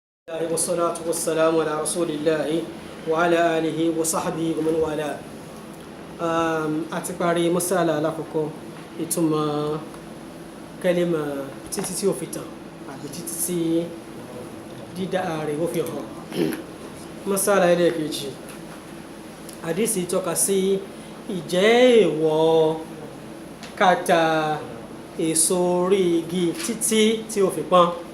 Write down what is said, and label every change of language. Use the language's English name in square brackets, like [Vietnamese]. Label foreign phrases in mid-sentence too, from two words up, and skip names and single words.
[Arabic] والصلاة والسلام على رسول الله وعلى آله وصحبه ومن والاه. [Yoruba] àti parí mọ́sálà alákọ̀ọ́kọ́ ìtumọ̀ kẹ́límà títí tí ó fi tàn àbí títí tí dídá rẹ̀ ó fi hàn. mọ́sálà ẹlẹ́ẹ̀kejì àdísì tọ́ka sí ìjẹ́ èèwọ̀ kàtà èso orí igi títí tí ó fi pọ́n.